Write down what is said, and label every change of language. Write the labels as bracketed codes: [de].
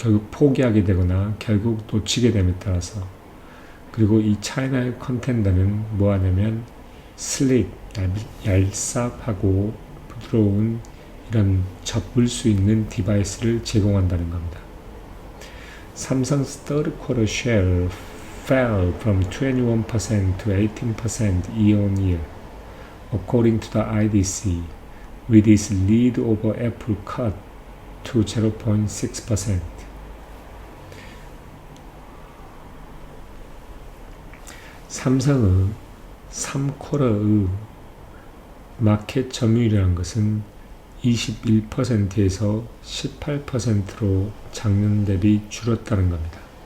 [ko] 포기하게 되거나 결국 놓치게 됨에 따라서, 그리고 이 차이나의 컨텐더는 뭐하냐면 슬릭, 얄쌉하고 부드러운 이런 접을 수 있는 디바이스를 제공한다는 겁니다. [en] Samsung's third quarter share fell from 21% to 18% year-on-year, according to the IDC, with its lead over Apple cut to 0.6%. [ko] 삼성의 3쿼터의 마켓 점유율이라는 것은 21%에서 18%로 작년 대비 줄었다는 겁니다.